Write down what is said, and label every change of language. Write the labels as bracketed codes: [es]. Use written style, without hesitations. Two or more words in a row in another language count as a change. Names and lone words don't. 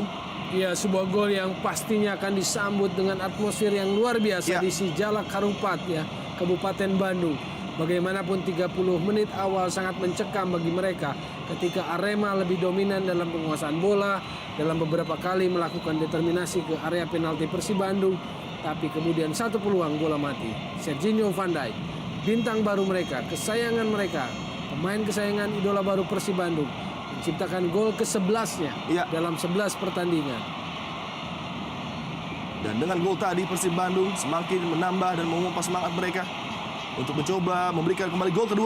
[id] Ya, sebuah gol yang pastinya akan disambut dengan atmosfer yang luar biasa di Sijalak Harupat ya, Kabupaten Bandung. Bagaimanapun 30 menit awal sangat mencekam bagi mereka ketika Arema lebih dominan dalam penguasaan bola, dalam beberapa kali melakukan determinasi ke area penalti Persib Bandung, tapi kemudian satu peluang bola mati. Serginho van Dijk, bintang baru mereka, kesayangan mereka, pemain kesayangan idola baru Persib Bandung, menciptakan gol ke-11-nya dalam 11 pertandingan. Dan dengan gol tadi Persib Bandung semakin menambah dan memompa semangat mereka untuk mencoba memberikan kembali gol kedua.